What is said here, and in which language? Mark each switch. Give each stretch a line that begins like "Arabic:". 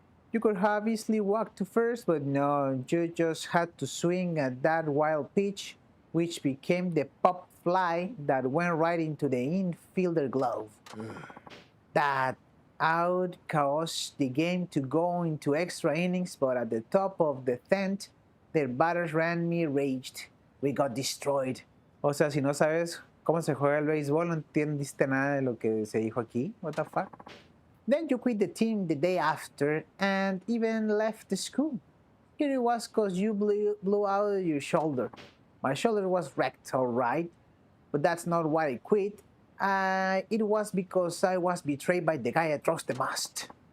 English: You could have easily walked to first, but no, you just had to swing at that wild pitch, which became the pop fly that went right into the infielder glove. That out caused the game to go into extra innings, but at the top of the 10th, their batters ran me raged. We got destroyed.
Spanish: O sea, si no sabes cómo se juega el béisbol, no entendiste nada de lo que se dijo aquí.
English: What the fuck? Then you quit the team the day after and even left the school. Here it was because you blew out your shoulder. My shoulder was wrecked, alright, but that's not why I quit. It was because I was betrayed by the guy I trust the most.